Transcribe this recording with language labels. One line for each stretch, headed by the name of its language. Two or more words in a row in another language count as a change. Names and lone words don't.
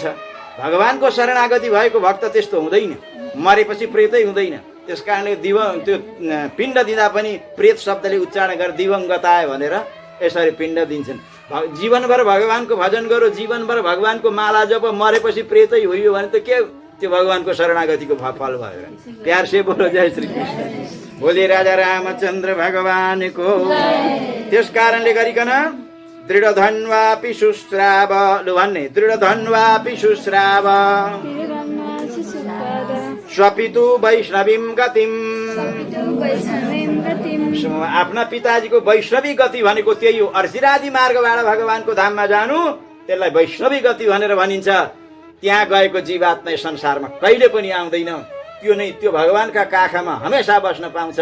Nepali: भगवानको शरणागति भएको भक्त त्यस्तो हुँदैन, मरेपछि प्रेतै हुँदैन। त्यस कारणले त्यो पिण्ड दिँदा पनि प्रेत शब्दले उच्चारण गरेर दिवंगताय भनेर यसरी पिण्ड दिन्छन्। जीवनभर भगवानको भजन गरो, जीवनभर भगवानको माला जप, मरेपछि प्रेतै होइयो भने त के त्यो भगवानको शरणागतिको फल भयो।
Hindi: प्यार से बोलो जय श्री कृष्ण।
Nepali: बोले राजा रामचन्द्र भगवानको। त्यस कारणले गरिकन
Sanskrit: दृढ धन्वापि शुश्राव
Nepali: भन्ने,
Sanskrit: दृढ धन्वापि शुश्राव स्वपितु वैष्णवीं गतिम।
Nepali: आफ्ना पिताजीको वैष्णवी गति भनेको त्यही हो। अर्चिरादि मार्गबाट भगवानको धाममा जानु, त्यसलाई वैष्णवी गति भनेर भनिन्छ। त्यहाँ गएको जीवात्मा संसारमा कहिले पनि आउँदैन। त्यो भगवानका काखमा हमेसा बस्न पाउँछ।